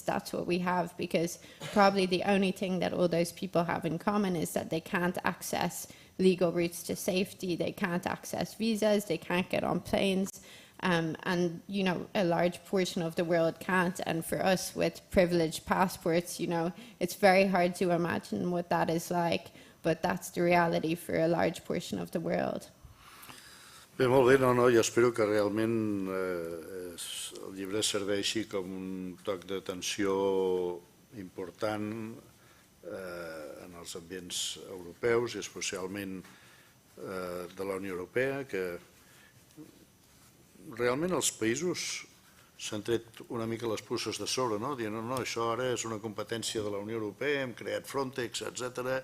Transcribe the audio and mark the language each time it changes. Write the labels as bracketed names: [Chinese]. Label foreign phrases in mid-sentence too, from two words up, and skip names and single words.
[English] That's what we have, because probably the only thing that all those people have in common is that they can't access legal routes to safety, they can't access visas, they can't get on planes, and you know, a large portion of the world can't. And for us with privileged passports, you know, it's very hard to imagine what that is like, but that's the reality for a large portion of the world. [Catalan] Bé, molt bé, jo espero que realment el llibre serveixi com un toc d'atenció important en els ambients europeus i especialment de la Unió Europea, que realment els països s'han tret una mica les puces de sobre, dient no, això ara és una competència de la Unió Europea, hem creat Frontex, etc.